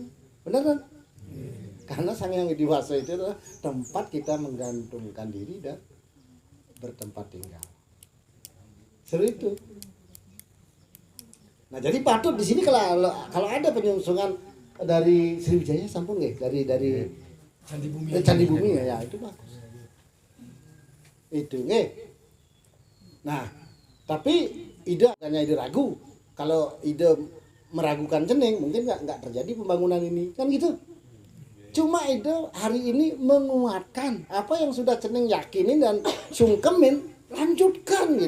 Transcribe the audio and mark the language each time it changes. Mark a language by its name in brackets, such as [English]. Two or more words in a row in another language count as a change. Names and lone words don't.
[Indonesian] Benar kan? Karena Sangyang Widi Wasa itu adalah tempat kita menggantungkan diri dan bertempat tinggal. Seru itu. Nah jadi patut di sini kalau ada penyusungan dari Sriwijaya [Balinese] sampun nggih [Indonesian] dari Candi Bumi ya itu bagus. Itu nggih. Nah, tapi ide hanya ide ragu. Kalau ide meragukan cening mungkin nggak terjadi pembangunan ini kan gitu. Cuma ide hari ini menguatkan apa yang sudah cening yakinin dan sungkemin, lanjutkan gitu.